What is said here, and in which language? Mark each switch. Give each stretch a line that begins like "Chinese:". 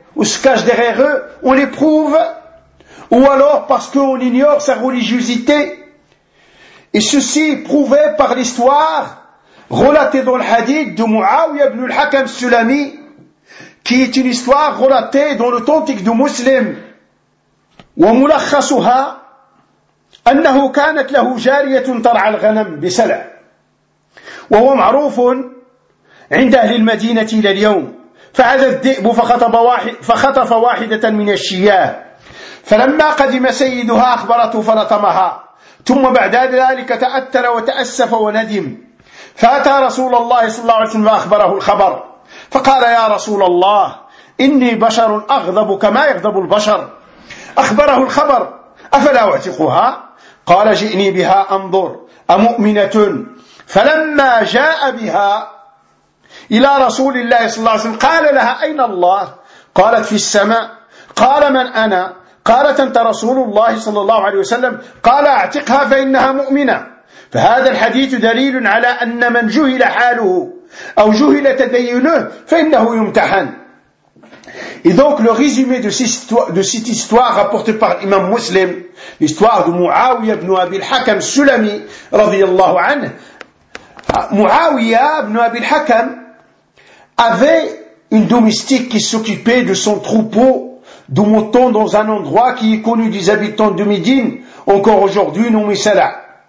French: ou se cachent derrière eux, on les prouve, ou alors parce qu'on ignore sa religiosité. Et ceci est prouvé par l'histoire relatée dans le hadith de Muawiyah ibn al-Hakam Sulami, qui est une histoire relatée dans l'authentique de Muslim.
Arabic: وملخصها أنه كانت له جارية ترعى الغنم بسلع وهو معروف عند أهل المدينة إلى اليوم فأذى الذئب فخطف واحدة من الشياه فلما قدم سيدها أخبرته فنطمها ثم بعد ذلك تأثر وتأسف وندم فأتى رسول الله صلى الله عليه وسلم فأخبره الخبر فقال يا رسول الله إني بشر أغضب كما يغضب البشر أخبره الخبر أفلا أعتقها قال جئني بها أنظر أمؤمنة فلما جاء بها إلى رسول الله صلى الله عليه وسلم قال لها أين الله قالت في السماء قال من أنا قالت أنت رسول الله صلى الله عليه وسلم قال أعتقها فإنها مؤمنة فهذا الحديث دليل على أن من جهل حاله أو جهل تدينه فإنه يمتحن.
French: Et donc le résumé de cette histoire rapportée par l'imam Muslim, l'histoire de Muawiyah ibn Abi al-Hakam Sulami, radiyallahu anhu, Muawiyah ibn Abi al-Hakam avait une domestique qui s'occupait de son troupeau de moutons dans un endroit qui est connu des habitants de Médine, encore aujourd'hui nommé Salah.